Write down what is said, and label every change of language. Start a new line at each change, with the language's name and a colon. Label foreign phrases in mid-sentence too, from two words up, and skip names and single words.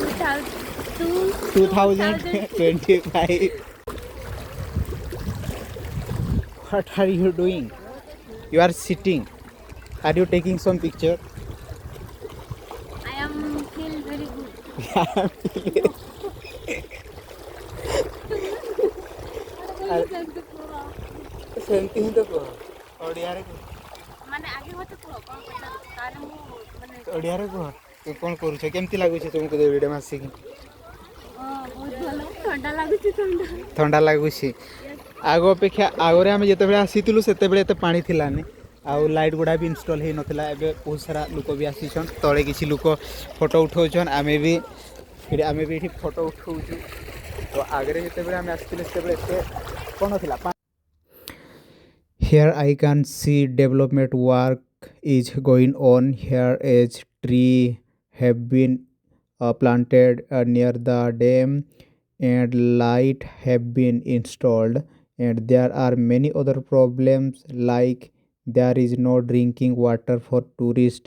English: 2025. What are you doing? You are sitting. Are you taking some picture? I am feel very good.
Odia: ସେମିତି ହିଁ ତ କୁହ ଓଡ଼ିଆରେ କୁହ ଓଡ଼ିଆରେ କୁହ ତୁ କ'ଣ କରୁଛ କେମିତି ଲାଗୁଛି ତୁମକୁ ଭିଡ଼ିଓ ଆସିକି ଥଣ୍ଡା ଲାଗୁଛି ଆଗ ଅପେକ୍ଷା ଆଗରେ ଆମେ ଯେତେବେଳେ ଆସିଥିଲୁ ସେତେବେଳେ ଏତେ ପାଣି ଥିଲାନି ଆଉ ଲାଇଟ୍ ଗୁଡ଼ା ବି ଇନଷ୍ଟଲ୍ ହେଇନଥିଲା ଏବେ ବହୁତ ସାରା ଲୋକ ବି ଆସିଛନ୍ ତଳେ କିଛି ଲୋକ ଫଟୋ ଉଠାଉଛନ୍ ଆମେ ବି ଏଠି ଫଟୋ ଉଠାଉଛୁ ତ ଆଗରେ ଯେତେବେଳେ ଆମେ ଆସିଥିଲୁ ସେତେବେଳେ ଏତେ କ'ଣ ଥିଲା.
English: Here I can see development work is going on. Here is tree have been planted near the dam, and light have been installed, and there are many other problems like there is no drinking water for tourists.